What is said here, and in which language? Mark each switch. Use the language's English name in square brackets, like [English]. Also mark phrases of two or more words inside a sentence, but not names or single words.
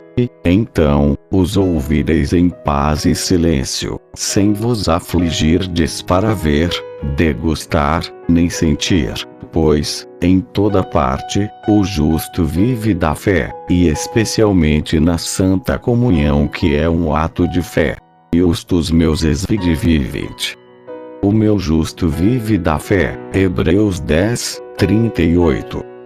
[Portuguese] E, então, os ouvireis em paz e silêncio, sem vos afligirdes para ver, degustar, nem sentir. Pois, em toda parte, o justo vive da fé, e especialmente na Santa Comunhão, que é um ato de fé. [Latin] Justus meus esvidi vivit. [Portuguese] O meu justo vive da fé. Hebreus 10, 38.